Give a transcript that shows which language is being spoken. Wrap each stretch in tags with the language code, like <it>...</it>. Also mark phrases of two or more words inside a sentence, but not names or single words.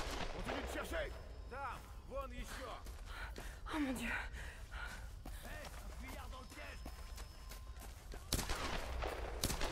<fr>Continue de chercher!</fr> <ru>Там, вон еще!</ru> <fr>Oh mon Dieu! Hé, un fuyard dans le piège!</fr>